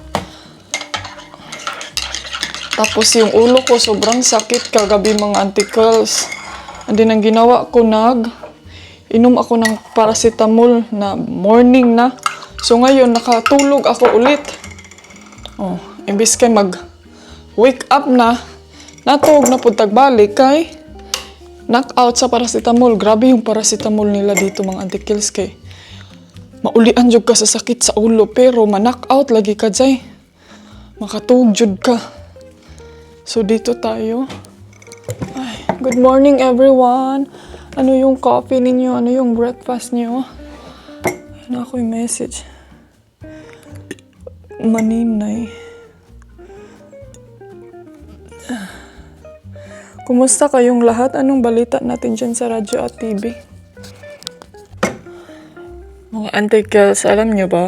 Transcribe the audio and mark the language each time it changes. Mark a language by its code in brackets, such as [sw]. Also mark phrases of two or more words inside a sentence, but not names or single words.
[tl] Tapos yung ulo ko sobrang sakit kagabi, mga auntie girls. [en] And then [tl] ang ginawa ko, inom ako ng paracetamol na morning na. So ngayon nakatulog ako ulit. [ceb] Oh, imbis kay mag-wake up na, natog na pud tagbalik kay knockout sa paracetamol. [tl] Grabe yung paracetamol nila dito, mga auntie kills, [ceb] kay maulian jud ka sa sakit sa ulo pero ma-knockout lagi ka Zay. Makatug jud ka. [tl] So dito tayo. Ay, [en] good morning everyone. [tl] Ano yung coffee ninyo? Ano yung breakfast niyo? Ano ako yung message? Maninay. Kumusta kayong lahat? Anong balita natin dyan sa radyo at TV? Mga auntie girls, alam nyo ba?